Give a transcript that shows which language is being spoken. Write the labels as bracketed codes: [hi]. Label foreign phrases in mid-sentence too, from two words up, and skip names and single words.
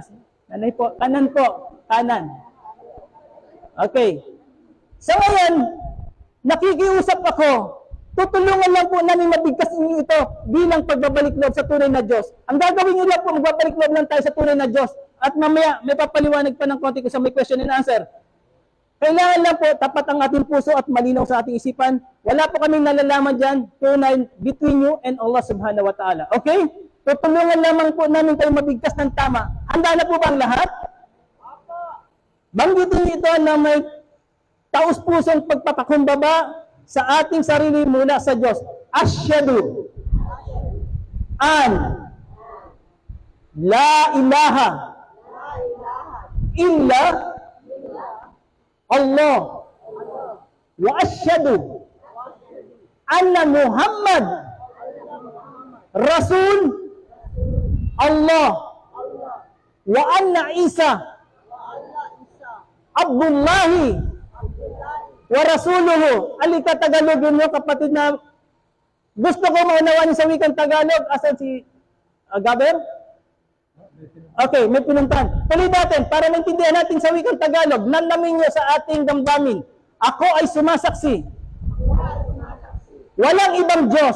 [tl] Nanay po, kanan. Okay. So ngayon, nakikiusap ako, tutulungan lang po namin mabigkas inyo ito bilang pagbabalik loob sa tunay na Diyos. Ang gagawin nyo lang po, magbabalik loob lang tayo sa tunay na Diyos. At mamaya, may papaliwanag pa ng konti ko sa may [en] question and answer. [tl] Kailangan lang po, tapat ang ating puso at malinaw sa ating isipan. Wala po kaming nalalaman dyan, tunay [en] between you and [tl] Allah [ar] سبحانه وتعالى. [tl] Okay? Tutulungan lamang po namin kayo mabigkas ng tama. Handa na po ba ang lahat? Banggitin niyo ito na may taus-pusong pagpapakumbaba sa ating sarili mula sa Diyos. [ar] أشهد أن لا إله إلا الله وأشهد أن محمدا رسول الله وأن عيسى عبد الله ورسوله. [tl] Alika Tagalogin mo, kapatid na gusto ko maunawaan sa wikang Tagalog. Asan si Gaber? Okay, may pinuntahan. Tuloy natin, para maintindihan natin sa wikang Tagalog, nalamin nyo sa ating damdamin. Ako ay sumasaksi. Walang ibang Diyos.